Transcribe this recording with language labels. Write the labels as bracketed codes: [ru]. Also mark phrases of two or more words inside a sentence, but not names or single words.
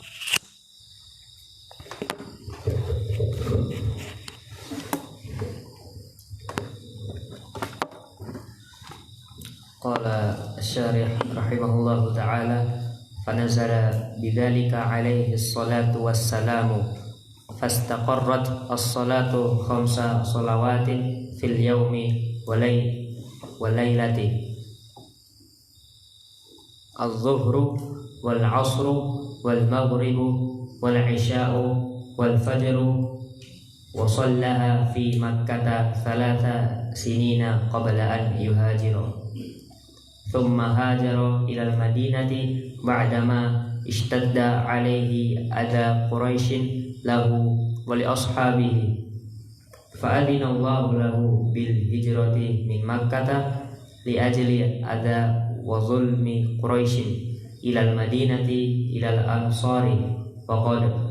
[ar] قال الشارح رحمه الله تعالى فنزل بذلك عليه الصلاة والسلام فاستقرت الصلاة خمس صلوات في اليوم والليلة الظهر وال والعصر والمغرب والعشاء والفجر وصلاها في مكة 3 سنين قبل أن يهاجر ثم هاجر إلى المدينة بعدما اشتد عليه أذى قريش له ولأصحابه فأذن الله له بالهجرة من مكة لأجل أذى وظلم قريش إلى المدينة إلى الأنصار وقد